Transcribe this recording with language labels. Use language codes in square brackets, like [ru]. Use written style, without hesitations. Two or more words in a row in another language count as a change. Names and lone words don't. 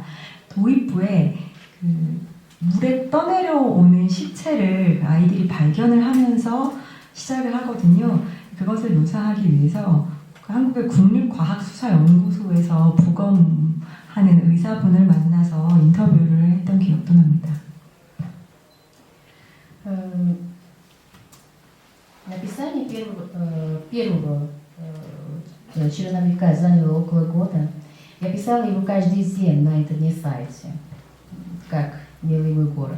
[ko] 도입부에 물에 떠내려오는 시체를 아이들이 발견을 하면서 시작을 하거든요. 그것을 묘사하기 위해서 한국의 국립과학수사연구소에서 부검하는 의사분을 만나서 인터뷰를 했던 기억도 납니다. [ru] Написание первого черновика заняло около года. Я писала его каждый день на интернет-сайте, как «Милый мой город».